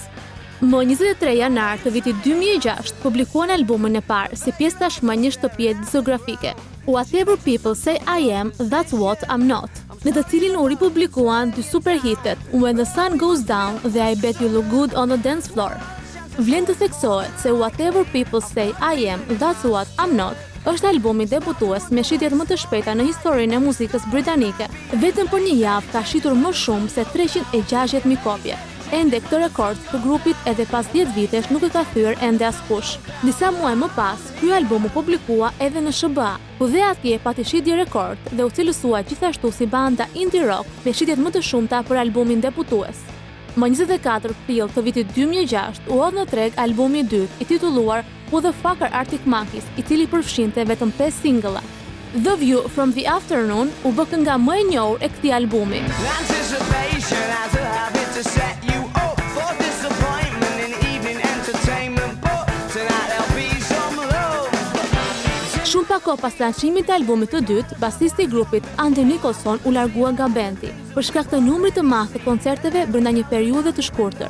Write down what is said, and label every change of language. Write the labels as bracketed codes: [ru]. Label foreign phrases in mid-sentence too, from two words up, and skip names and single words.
[sq] Më 23 janar të vitit 2006 publikuan albumin e parë si pjesë tashmë një shtëpie diskografike, Whatever People Say I Am, That's What I'm Not, në të cilin u ripublikuan dy superhitet, When the Sun Goes Down dhe I Bet You Look Good on the Dance Floor. Vlen të theksohet se Whatever People Say I Am, That's What I'm Not është albumi debutues me shitjet më të shpejta në historinë e muzikës britanike. Vetëm për një javë ka shitur më shumë se 360.000 kopje. Ende këtë rekord të grupit edhe pas 10 vitesh nuk e ka thyer ende askush. Disa muaj më pas, ky album u publikua edhe në SBA, ku dhe atje pati shitje rekord dhe u cilësua gjithashtu si banda [en] indie rock [sq] me shitjet më të shumta për albumin debutues. Më 24 prill të vitit 2006 u hodh në treg albumi i dytë i titulluar Who the Fuck Are Arctic Monkeys, i cili përfshinte vetëm 5 singulla. The View from the Afternoon u bë kënga më e njohur e këtij albumi. Shumë pak kohë pas lançimit të albumit të dytë, basisti i grupit Andy Nicholson u largua nga bendi për shkak të numrit të madh të koncerteve brenda një periudhe të shkurtër.